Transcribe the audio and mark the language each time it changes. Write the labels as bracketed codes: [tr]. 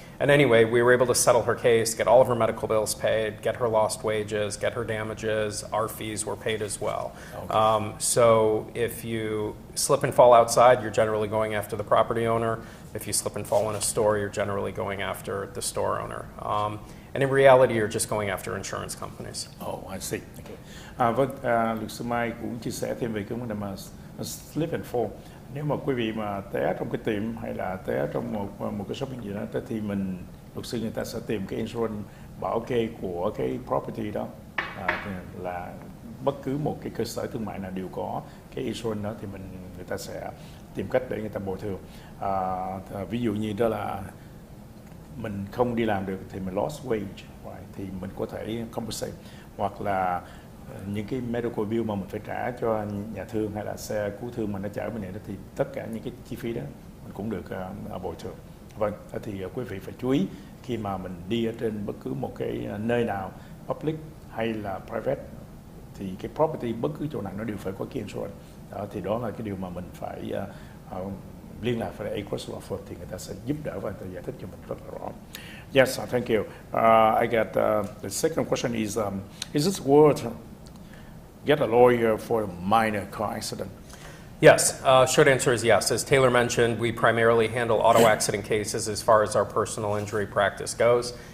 [en] And anyway, we were able to settle her case, get all of her medical bills paid, get her lost wages, get her damages. Our fees were paid as well. Okay. So if you slip and fall outside, you're generally going after the property owner. If you slip and fall in a store, you're generally going after the store owner. And in reality, you're just going after insurance companies. Oh, I see. Okay. [vi] Vâng, luật sư Mai cũng chia sẻ thêm về cái vấn đề mà slip and fall. Nếu mà quý vị mà té trong cái tiệm hay là té trong một cái shopping gì đó, thì luật sư người ta sẽ tìm cái insurance bảo kê của cái property đó, là bất cứ một cái cơ sở thương mại nào đều có cái insurance đó, thì người ta sẽ tìm cách để người ta bồi thường. Ví dụ như đó là mình không đi làm được thì mình lost wage, right? Thì mình có thể compensate, hoặc là những cái medical bill mà mình phải trả cho nhà thương hay là xe cứu thương mà nó chở bên này đó, thì tất cả những cái chi phí đó mình cũng được bồi thường. Vâng, thì quý vị phải chú ý khi mà mình đi ở trên bất cứ một cái nơi nào, public hay là private, thì cái property bất cứ chỗ nào nó đều phải có cái insurance. Thì đó là cái điều mà mình phải liên lạc với AGRUSS Law Firm thì người ta sẽ giúp đỡ và người ta giải thích cho mình rất là rõ. [en] Yes, thank you. I got the second question is it worth get a lawyer for a minor car accident? Yes, short answer is yes. As Taylor mentioned, we primarily handle auto accident cases as far as our personal injury practice goes.